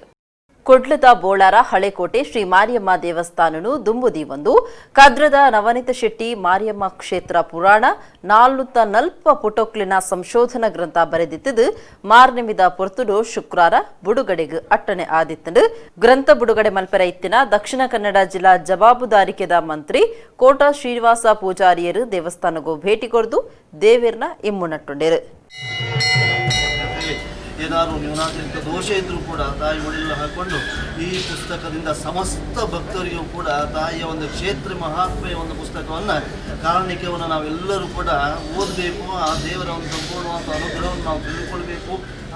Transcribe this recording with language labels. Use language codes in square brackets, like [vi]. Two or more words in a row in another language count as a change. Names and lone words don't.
[tcy] ಕೊಡ್ಲದ ಬೋಳಾರ ಹಳೆಕೋಟೆ ಶ್ರೀ ಮಾರಿಯಮ್ಮ ದೇವಸ್ಥಾನನು ದುಂಬುದಿ ಒಂದು ಕದ್ರದ ನವನೀತ ಶೆಟ್ಟಿ ಮಾರಿಯಮ್ಮ ಕ್ಷೇತ್ರ ಪುರಾಣ 440 ಪುಟೊಕ್ಲಿನ ಸಂಶೋಧನಾ ಗ್ರಂಥ ಬರೆದಿತ್ತದು ಮಾರ್ನಿಮಿದ ಪೊರ್ತುಡು ಶುಕ್ರವಾರ ಬುಡುಗಡೆಗೆ ಅಟ್ಟಣೆ ಆದಿತ್ತಂಡು ಗ್ರಂಥ ಬುಡುಗಡೆ ಮಲ್ಪೆರ ಇತ್ತಿನ ದಕ್ಷಿಣ ಕನ್ನಡ ಜಿಲ್ಲಾ ಜವಾಬುದಾರಿಕೆದ ಮಂತ್ರಿ ಕೋಟ ಶ್ರೀನಿವಾಸ ಪೂಜಾರಿಯರು ದೇವಸ್ಥಾನಗೂ ಭೇಟಿ ಕೊಡ್ದು ದೇವೇರ್ನ ಇಮ್ಮುನಟ್ಟುಂಡರು. [kn] ಏನಾದರೂ ನ್ಯೂನಾತಿರಿಕ್ತ ದೋಷ ಇದ್ದರೂ ಕೂಡ ತಾಯಿ ಒಡೆಯಲು ಹಾಕ್ಕೊಂಡು ಈ ಪುಸ್ತಕದಿಂದ ಸಮಸ್ತ ಭಕ್ತರಿಗೂ ಕೂಡ ತಾಯಿಯ ಒಂದು ಕ್ಷೇತ್ರ ಮಹಾತ್ಮೆಯ ಒಂದು ಪುಸ್ತಕವನ್ನು ಕಾರಣಿಕವನ್ನು ನಾವೆಲ್ಲರೂ ಕೂಡ ಓದಬೇಕು. ಆ ದೇವರ ಒಂದು ಸಂಪೂರ್ಣವಾದ ಅನುಗ್ರಹವನ್ನು ನಾವು ತಿಳಿದುಕೊಳ್ಬೇಕು. ಆ